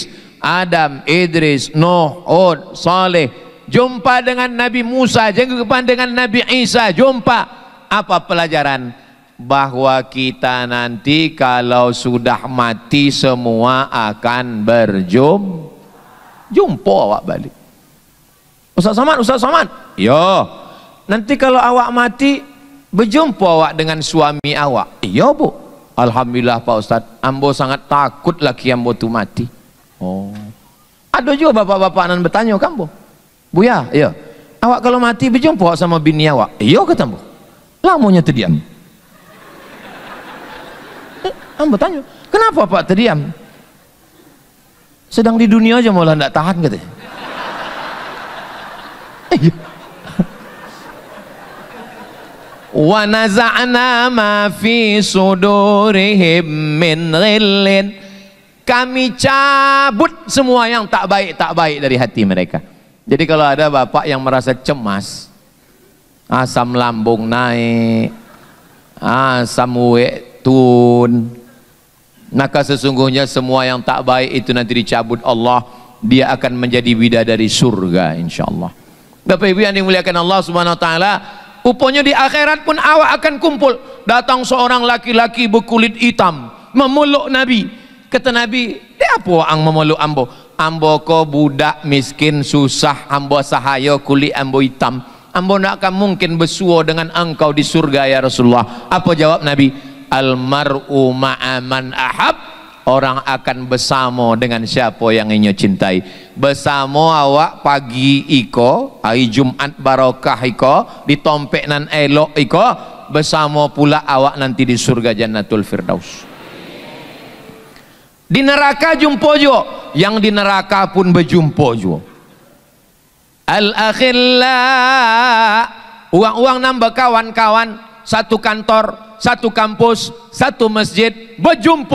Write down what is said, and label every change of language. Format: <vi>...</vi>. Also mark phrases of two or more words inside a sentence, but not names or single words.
<id>Adam, Idris, Nuh, Hud, Saleh. Jumpa dengan Nabi Musa, jumpa dengan Nabi Isa, jumpa. Apa pelajaran? Bahwa kita nanti kalau sudah mati semua akan jumpa awak balik. Ustaz Somad, yo. Nanti kalau awak mati, berjumpa awak dengan suami awak. Iya bu.</id> <min>Alhamdulillah Pak Ustaz, ambo sangat takut laki ambo tu mati. Oh. Ada juga bapak-bapak nan bertanya kambo.</min> <id>Buya, iya. Awak kalau mati berjumpa sama bini awak. Iya kata ambo. Lamanya terdiam. Ambo tanya, kenapa Pak terdiam? Sedang di dunia aja malah tidak tahan katanya.</id> <ar>ونزعنا ما في صدورهم من غل.</ar> <id>Kami cabut semua yang tak baik dari hati mereka. Jadi kalau ada bapak yang merasa cemas, asam lambung naik, asam uwek turun, maka sesungguhnya semua yang tak baik itu nanti dicabut Allah, dia akan menjadi bidadari surga insyaallah. Bapak Ibu yang dimuliakan Allah</id> <ar>سبحانه وتعالى,</ar> <id>rupanya di akhirat pun awak akan kumpul. Datang seorang laki-laki berkulit hitam memeluk Nabi.</id> <min>Kata Nabi, "Dia apa ang memeluk ambo?" "Ambo ko budak miskin susah, ambo sahaya kulit ambo hitam. Ambo nak akan mungkin bersua dengan engkau di surga</min> <ar>يا رسول الله."</ar> <id>Apa jawab Nabi?</id> <ar>"المرء مع من أحب."</ar> <id>Orang akan bersama dengan siapa yang ingin cintai.</id> <min>Bersama awak pagi iko, hari Jumat barakah iko, ditompek nan elok iko, bersama pula awak nanti di surga Jannatul Firdaus.</min> <id>Di neraka jumpa juga, yang di neraka pun berjumpa juga. Al-akhilla, uang-uang nambah kawan-kawan, satu kantor, satu kampus, satu masjid, berjumpa.</id>